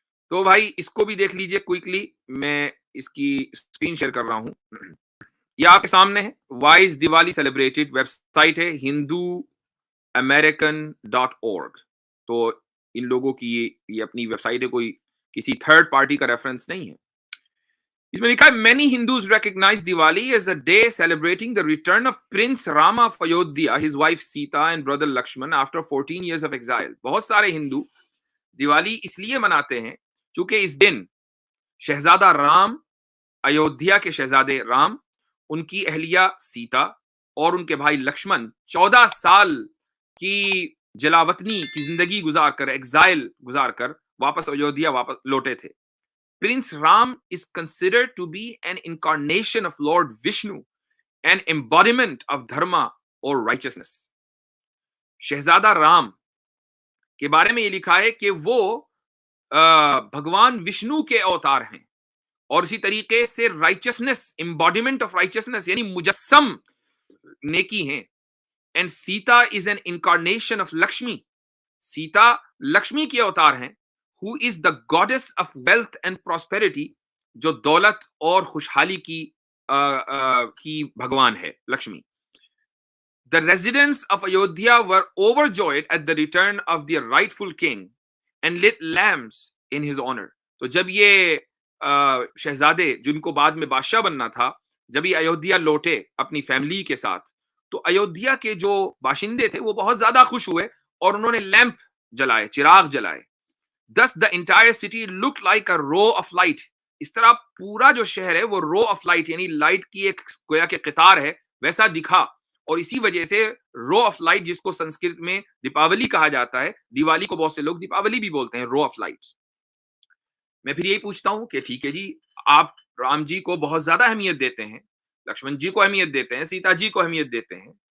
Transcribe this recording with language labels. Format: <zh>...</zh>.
<ur>تو بھائی اس کو بھی دیکھ لیجئے کوئکلی, میں اس کی اسکرین شیئر کر رہا ہوں, یہ آپ کے سامنے ہے.</ur> <en>Why is Diwali celebrated, website ہے hinduamerican.org.</en> <ur>تو ان لوگوں کی یہ اپنی ویب سائٹ ہے, کوئی کسی تھرڈ پارٹی کا ریفرنس نہیں ہے. اس میں لکھا ہے</ur> <en>many Hindus recognize Diwali as a day celebrating the return of Prince Rama of Ayodhya, his wife Sita and brother Lakshman after 14 years of exile.</en> <ur>بہت سارے ہندو دیوالی اس لیے مناتے ہیں چونکہ اس دن شہزادہ رام, ایودھیا کے شہزادے رام, ان کی اہلیہ سیتا اور ان کے بھائی لکشمن 14 سال کی جلاوطنی کی زندگی گزار کر, ایگزائل گزار کر واپس ایودھیا واپس لوٹے تھے.</ur> <en>Prince Ram is considered to be an incarnation of Lord Vishnu, an embodiment of dharma or righteousness.</en> <ur>شہزادہ رام کے بارے میں یہ لکھا ہے کہ وہ بھگوان وشنو کے اوتار ہیں, اور اسی طریقے سے</ur> <en>righteousness, embodiment of righteousness</en> <ur>یعنی مجسم نیکی ہیں.</ur> <en>And Sita is an incarnation of Lakshmi.</en> <ur>سیتا لکشمی کے اوتار ہیں,</ur> <en>who is the goddess of wealth and prosperity,</en> <ur>جو دولت اور خوشحالی کی بھگوان ہے Lakshmi.</ur> <en>The residents of Ayodhya were overjoyed at the return of their rightful king and lit lamps in his honor.</en> <ur>تو جب یہ شہزادے جن کو بعد میں بادشاہ بننا تھا, جب یہ ایودھیا لوٹے اپنی فیملی کے ساتھ, تو ایودھیا کے جو باشندے تھے وہ بہت زیادہ خوش ہوئے اور انہوں نے لیمپ جلائے, چراغ جلائے.</ur> <en>Thus the entire city looked like a row of light.</en> <ur>اس طرح پورا جو شہر ہے وہ رو آف لائٹ یعنی لائٹ کی ایک گویا کہ قطار ہے ویسا دکھا, اور اسی وجہ سے رو آف لائٹ جس کو سنسکرت میں دیپاولی کہا جاتا ہے, دیوالی کو بہت سے لوگ دیپاولی بھی بولتے ہیں, رو آف لائٹس. میں پھر یہی پوچھتا ہوں کہ ٹھیک ہے جی, آپ رام جی کو بہت زیادہ اہمیت دیتے ہیں, لکشمن جی کو اہمیت دیتے ہیں, سیتا جی کو اہمیت دیتے ہیں.</ur>